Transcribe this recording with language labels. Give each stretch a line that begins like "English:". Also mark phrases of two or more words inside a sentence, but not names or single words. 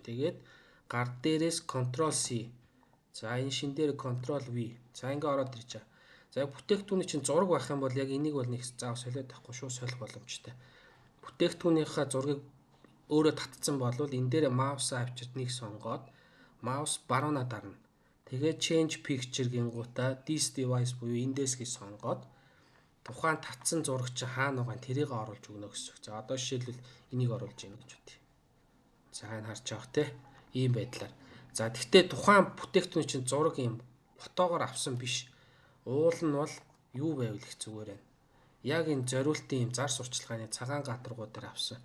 Mongolian: Тэгээд гар дээрээс Ctrl C. За энэ шин дээр Ctrl V. За ингээ ороод ирж байгаа. За бүтээгдэхүүний чинь зураг байх юм бол яг энийг бол нэг заав солиод авахгүй шууд солих боломжтой. Бүтээгдэхүүнийхээ зургийг өөрөө татсан болвол энэ дээр маусаа авчирд нэг сонгоод маус баруунаа дарна. Тэгээд
English: change picture
Mongolian: гингуудаа
English: this device
Mongolian: буюу эндээс гэж сонгоод тухайн татсан зураг чинь хаана байгаа тэрийг оруулж өгнө гэсэн үг. За одоо жишээлбэл энийг оруулж ийн гэж бодъё. За энэ харж байгаа те. Ийм байдлаар. За тэгтээ тухайн бүтээгдэхүүний чинь зураг юм фотогоор авсан биш. Уул нь бол юу байвал их зүгээр байна. Яг энэ зориултын юм зар сурчлагын цагаан гатаргууд дээр авсан.